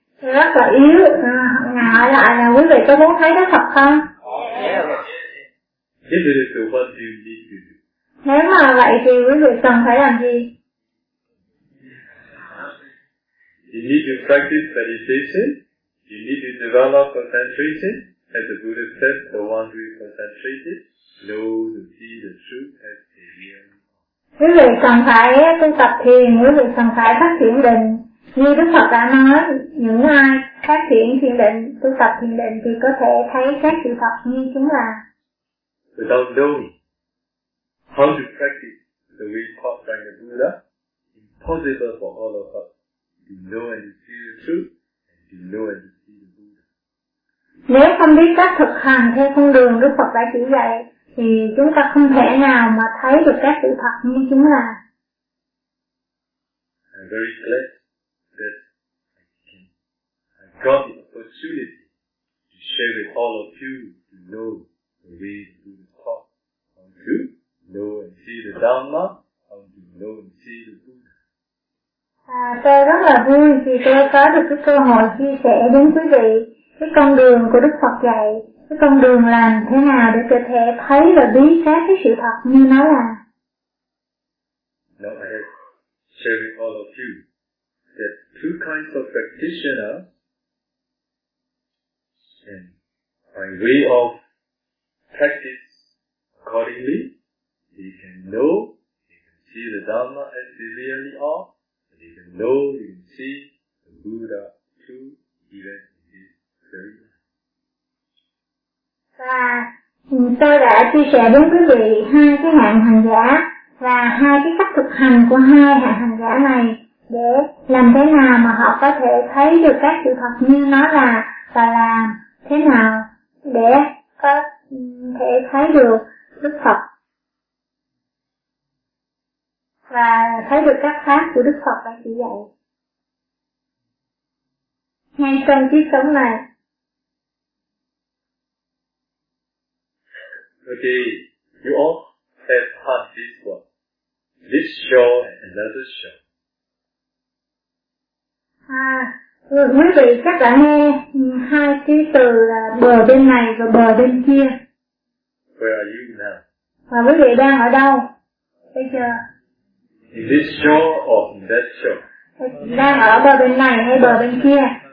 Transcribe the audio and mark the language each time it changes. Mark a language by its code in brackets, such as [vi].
[vi] Rất là yếu. Ngại lại là quý vị có muốn thấy Đức Phật không? [en] Yeah. [vi] Chính vì điều quan trọng gì chứ? Nếu mà vậy thì quý vị cần phải làm gì? [en] You need to practice meditation. You need to develop concentration. As the Buddha said, the one who is concentrated knows and sees the truth as a real. [vi] Quý vị cần phải tu tập thiền, quý vị cần phải phát triển định. Như Đức Phật đã nói, những ai phát triển thiền định, tu tập thiền định thì có thể thấy các sự thật như chúng là. [en] Without knowing how to practice the way taught by the Buddha, impossible for all of us to know and see the truth and to know and see the Buddha. [vi] Nếu không biết cách thực hành theo con đường Đức Phật đã chỉ dạy, thì chúng ta không thể nào mà thấy được các sự thật như chúng là. [en] I'm very glad that I got the opportunity to share with all of you to know the way to talk, how to know and see the Dhamma, how to know and see the Buddha. [vi] À, tôi rất là vui vì tôi có được cái cơ hội chia sẻ đến quý vị cái con đường của Đức Phật dạy. Cái con đường làm thế nào để có thể thấy và biết các cái sự thật như nó là. [en] Now I have shared with all of you that two kinds of practitioner and by way of practice accordingly, they can know, they can see the Dhamma as they really are, and they can know, they can see the Buddha too, even in this very. [vi] Và tôi đã chia sẻ đến quý vị hai cái hạng hành giả và hai cái cách thực hành của hai hạng hành giả này để làm thế nào mà họ có thể thấy được các sự thật như nó là và làm thế nào để có thể thấy được Đức Phật và thấy được các pháp của Đức Phật đã chỉ dạy ngay trong kiếp sống này. [en] Okay, you all have heard this one. This show and another show. [vi] Quý vị chắc đã nghe hai cái từ là bờ bên này và bờ bên kia. [en] Where are you now? [vi] Và quý vị đang ở đâu? Bây giờ. [en] In this show or in that show? [vi] Đang ở bờ bên này hay bờ bên kia?